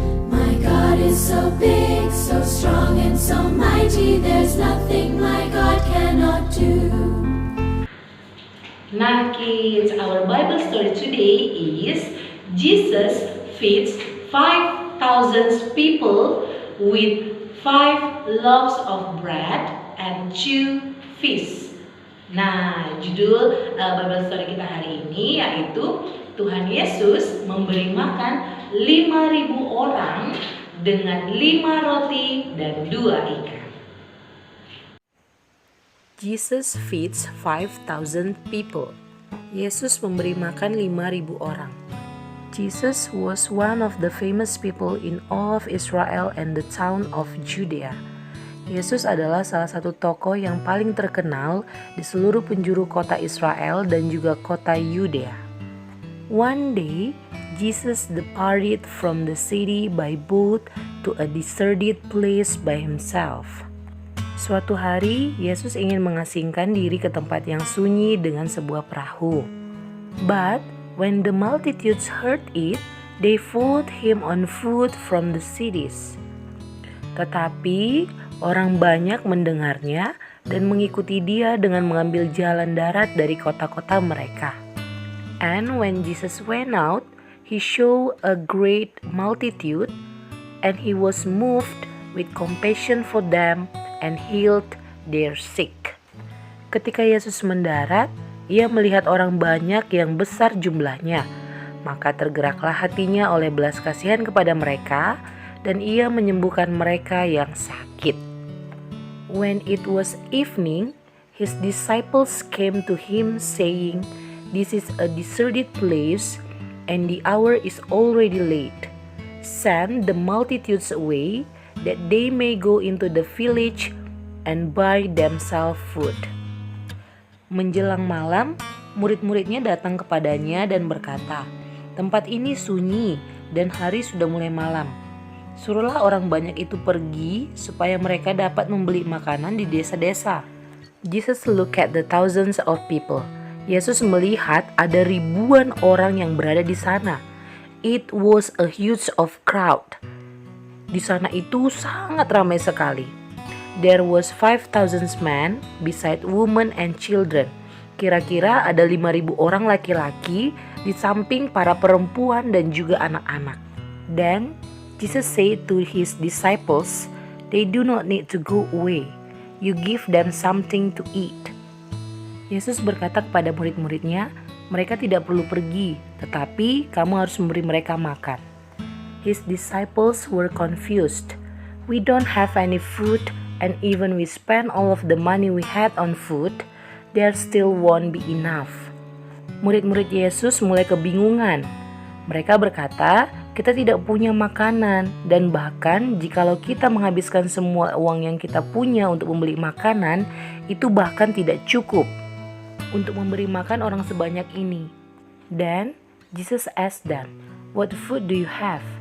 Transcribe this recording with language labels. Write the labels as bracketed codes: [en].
[en] My God is so big, so strong and so mighty, there's nothing my God cannot do. Nah, kids, our Bible story today is Jesus feeds 5,000 people with 5 loaves of bread and 2 fish. [id] Nah, judul Bible story kita hari ini yaitu Tuhan Yesus memberi makan 5.000 orang dengan 5 roti dan 2 ikan. [en] Jesus feeds 5,000 people. [id] Yesus memberi makan 5.000 orang. [en] Jesus was one of the famous people in all of Israel and the town of Judea. [id] Yesus adalah salah satu tokoh yang paling terkenal di seluruh penjuru kota Israel dan juga kota Yudea. [en] One day, Jesus departed from the city by boat to a deserted place by himself. [id] Suatu hari, Yesus ingin mengasingkan diri ke tempat yang sunyi dengan sebuah perahu. [en] But when the multitudes heard it, they followed him on foot from the cities. [id] Tetapi orang banyak mendengarnya dan mengikuti dia dengan mengambil jalan darat dari kota-kota mereka. [en] And when Jesus went out, he saw a great multitude, and he was moved with compassion for them and healed their sick. [id] Ketika Yesus mendarat, ia melihat orang banyak yang besar jumlahnya, maka tergeraklah hatinya oleh belas kasihan kepada mereka, dan ia menyembuhkan mereka yang sakit. [en] When it was evening, his disciples came to him saying, "This is a deserted place, and the hour is already late. Send the multitudes away, that they may go into the village and buy themselves food." [id] Menjelang malam, murid-muridnya datang kepadanya dan berkata, "Tempat ini sunyi dan hari sudah mulai malam. Suruhlah orang banyak itu pergi supaya mereka dapat membeli makanan di desa-desa." [en] Jesus looked at the thousands of people. [id] Yesus melihat ada ribuan orang yang berada di sana. [en] It was a huge of crowd. [id] Di sana itu sangat ramai sekali. [en] There was 5,000 men beside women and children. [id] Kira-kira ada 5.000 orang laki-laki di samping para perempuan dan juga anak-anak. [en] Then Jesus said to his disciples, "They do not need to go away. You give them something to eat." [id] Yesus berkata kepada murid-muridnya, mereka tidak perlu pergi, tetapi kamu harus memberi mereka makan. [en] His disciples were confused. "We don't have any food, and even we spend all of the money we had on food, there still won't be enough." [id] Murid-murid Yesus mulai kebingungan. Mereka berkata, kita tidak punya makanan, dan bahkan jikalau kita menghabiskan semua uang yang kita punya untuk membeli makanan, itu bahkan tidak cukup untuk memberi makan orang sebanyak ini. [en] Then Jesus asked them, "What food do you have?"